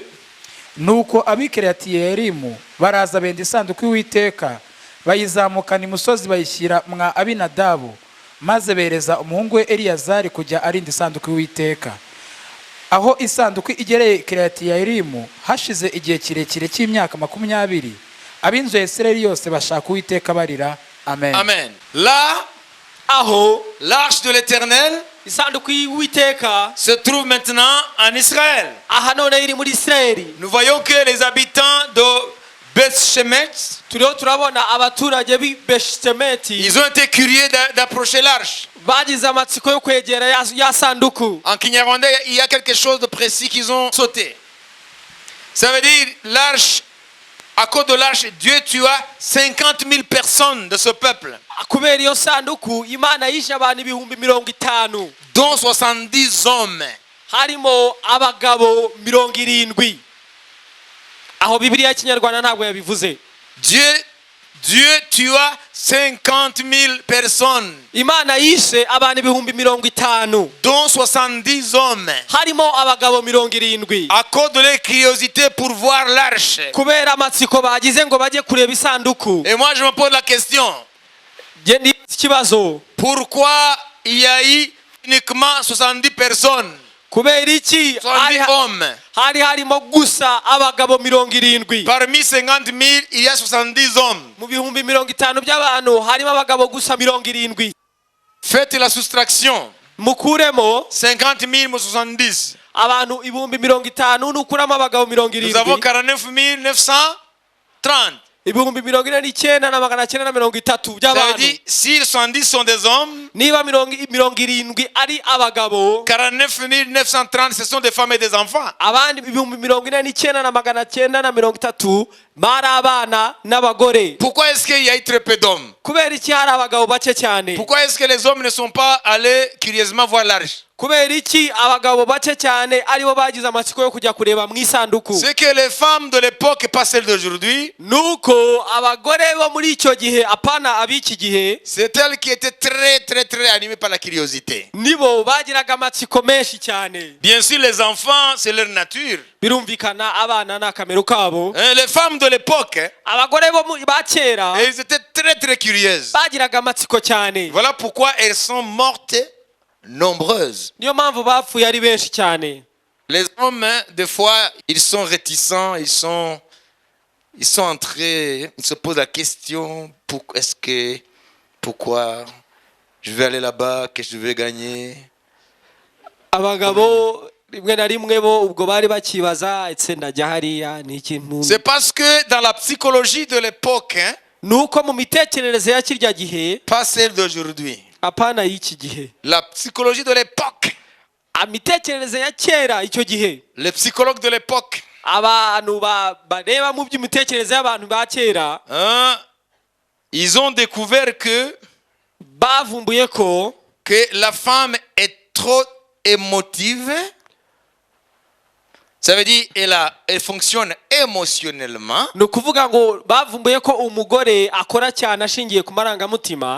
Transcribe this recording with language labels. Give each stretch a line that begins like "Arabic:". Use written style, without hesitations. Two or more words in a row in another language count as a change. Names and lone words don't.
Kinyarwanda: Nuko ab'i Kiriyatiyeyarimu baraza benda isanduku y'Uwiteka, bayizamukana imusozi bayishyira mwa Abinadabu, maze bereza umuhungu we Eliyazari kujya arinda isanduku y'Uwiteka. Aho isanduku igereye Kiriyatiyeyarimu hashize igihe kirekire cy'imyaka 20, ab'inzu ya Isirayeli yose bashaka Uwiteka barira. Amen. Amen. Là, aho
French: l'arche de l'Éternel
Kinyarwanda: isanduku y'Uwiteka
French: se trouve maintenant en Israël.
Kinyarwanda: aha none iri muri Isirayeli.
French: Nous voyons que les habitants de Beth-Shemesh,
Kinyarwanda: turiho turabona abaturage b'i Beshemeti
French: ils ont été curieux d'approcher l'arche.
Kinyarwanda: bagize amatsiko yo kwegera ya sanduku.
French: En Kinyarwanda, il y a quelque chose de précis qu'ils ont sauté. Ça veut dire, l'arche, à cause de l'arche, Dieu tua 50 000 personnes de ce peuple,
Kinyarwanda: kubera iyo sanduku Imana yishe abantu 50,000
French: dont 70 hommes.
Kinyarwanda: harimo abagabo 70. aho Bibiliya y'Ikinyarwanda ntabwo yabivuze.
French: Dieu tua 50 000 personnes,
Kinyarwanda: Imana yishe abantu 50,000
French: dont 70 hommes,
Kinyarwanda: harimo abagabo 70
French: à cause de leur curiosité pour voir l'arche.
Kinyarwanda: kubera amatsiko bagize ngo bajye kureba isanduku.
French: Et moi, je me pose la question,
Kinyarwanda: Nge ndi ikibazo,
French: pourquoi il y a eu uniquement 70 personnes,
Kinyarwanda: kubera iki
French: 70 hommes?
Kinyarwanda: hari harimo gusa abagabo 70?
French: Parmi 50 000, il y a 70 hommes.
Kinyarwanda: mu 50,000 by'abantu harimo abagabo gusa 70.
French: Faites la soustraction.
Kinyarwanda: mukuremo
French: 50 000 moins 70.
Kinyarwanda: abantu 50,000 nukuramo abagabo
French: Nous avons 70. 49 930.
Kinyarwanda: 49,930
French: Ça veut
Kinyarwanda: by'abantu.
French: dire, si 70 sont des hommes,
Kinyarwanda: niba 70 ari abagabo,
French: 49 930, ce sont des femmes et des enfants.
Kinyarwanda: abandi 49,930 bari abana n'abagore.
French: Pourquoi est-ce qu'il y a eu très peu d'hommes?
Kinyarwanda: kubera iki hari abagabo bake cyane?
French: Pourquoi est-ce que les hommes ne sont pas allés curieusement voir l'arche?
Kinyarwanda: kubera iki abagabo bake cyane aribo bagize amatsiko yo kujya kureba mu isanduku?
French: C'est que les femmes de l'époque, pas celles d'aujourd'hui,
Kinyarwanda: nuko abagore bo muri icyo gihe, apana ab'iki gihe,
French: c'est elles qui étaient très animées par la curiosité.
Kinyarwanda: nibo bagiraga amatsiko menshi cyane.
French: Bien sûr, les enfants, c'est leur nature.
Kinyarwanda: birumvikana abana n'akamero kabo.
French: Les femmes de l'époque,
Kinyarwanda: abagore bo ba kera
French: elles étaient très curieuses.
Kinyarwanda: bagiraga amatsiko cyane.
French: Voilà pourquoi elles sont mortes nombreuses.
Kinyarwanda: niyo mpamvu bapfuye ari benshi cyane.
French: Les hommes, des fois, ils sont réticents, ils sont entrés, ils se posent la question, pourquoi je vais aller là-bas, qu'est-ce que je vais gagner?
Kinyarwanda: abagabo rimwe na rimwe bo ubwo bari bakibaza etse ndajya hariya ni ikintu.
French: C'est parce que dans la psychologie de l'époque,
Kinyarwanda: nuko mu mitekerereze ya kirya gihe,
French: pas celle d'aujourd'hui,
Kinyarwanda: apana y'iki gihe,
French: la psychologie de l'époque,
Kinyarwanda: imitekerereze ya kera icyo gihe,
French: les psychologues de l'époque,
Kinyarwanda: abantu bareba mu by'imitekerereze y'abantu ba kera,
French: ils ont découvert
Kinyarwanda: bavumbuye
French: que la femme est trop émotive Ça veut dire elle fonctionne émotionnellement,
Kinyarwanda: ni ukuvuga ngo bavumbuye ko umugore akora cyane ashingiye ku marangamutima,